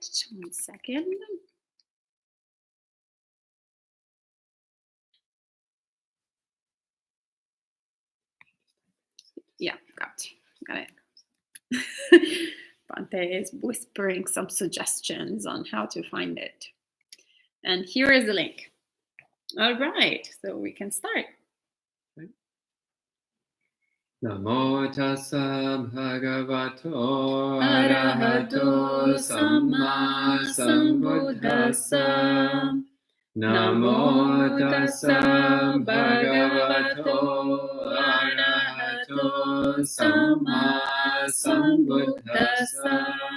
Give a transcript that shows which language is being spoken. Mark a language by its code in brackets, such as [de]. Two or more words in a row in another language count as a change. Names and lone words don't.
[en] 1 second. Yeah, got it. Bhante is whispering some suggestions on how to find it. And here is the link. All right, so we can start. [pi] Namo tassa bhagavato arahato samma sambuddhassa. Namo tassa bhagavato arahato samma sambuddhassa.